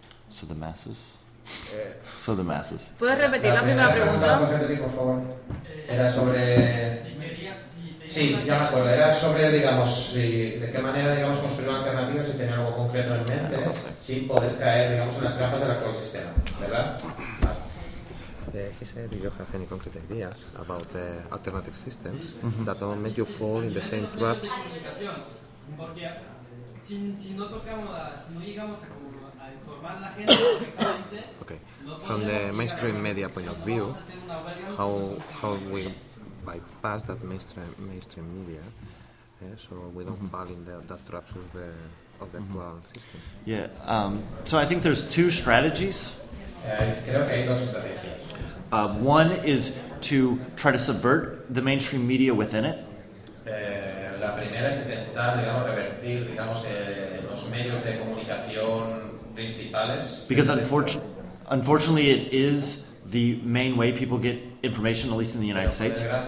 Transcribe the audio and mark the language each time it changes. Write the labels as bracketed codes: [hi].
[en] So the masses. So the masses. [es] ¿Puedes repetir la primera pregunta? ¿Puedes repetir, por favor? Era sobre... Sí, ya me acuerdo. Era sobre, digamos, si, de qué manera, digamos, construir una alternativa si tenía algo concreto en mente, sin poder caer, digamos, en las trampas del actual sistema, ¿verdad? [en] He said you don't have any concrete ideas about the alternative systems that don't make you fall in the same traps. Okay. From the mainstream media point of view, how we bypass that mainstream media so we don't fall in that traps of the actual system. Yeah. So I think there's two strategies. One is to try to subvert the mainstream media within it. [es] La primera es intentar, digamos, revertir, digamos, los medios de comunicación principales. [en] Because unfortunately, it is the main way people get information, at least in the United States.